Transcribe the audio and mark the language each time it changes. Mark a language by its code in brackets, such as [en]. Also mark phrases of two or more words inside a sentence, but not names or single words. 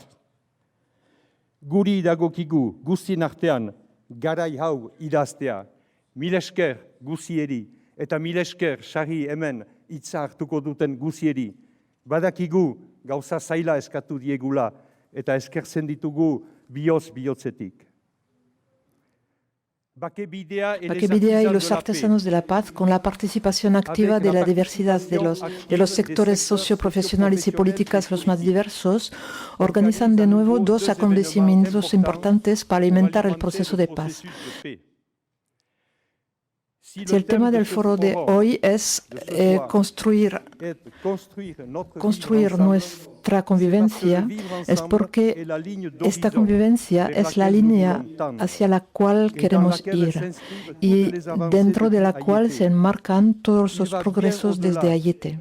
[eu] Guri dagokigu guztien artean garai hau idaztea, mil esker guzieri eta mil esker sarri hemen hitza hartuko duten guzieri. Badakigu gauza zaila eskatu diegula eta eskertzen ditugu bihotzetik. [es] Bakebidea y los artesanos de la paz, con la participación activa de la diversidad de los sectores socioprofesionales y políticos los más diversos, organizan de nuevo dos acontecimientos importantes para alimentar el proceso de paz. Si el tema del foro de hoy es construir nuestra convivencia, es porque esta convivencia es la línea hacia la cual queremos ir y dentro de la cual se enmarcan todos los progresos desde Ayete.